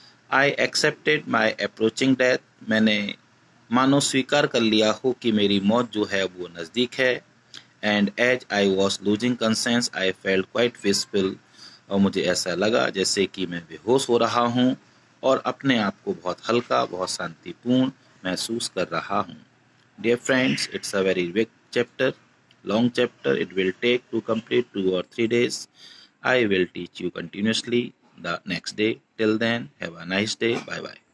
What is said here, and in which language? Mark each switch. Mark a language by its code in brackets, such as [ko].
[en] I accepted my approaching death। [hi] मैंने मानो स्वीकार कर लिया हो कि मेरी मौत जो है वो नज़दीक है। [en] And as I was losing conscience, I felt quite peaceful। [hi] और मुझे ऐसा लगा जैसे कि मैं बेहोश हो रहा हूँ और अपने आप को बहुत हल्का, बहुत शांतिपूर्ण महसूस कर रहा हूँ। [en] Dear friends, it's a very big chapter, long chapter। It will take to complete 2 or 3 days। I will teach you continuously the next day। Till then, have a nice day। Bye bye।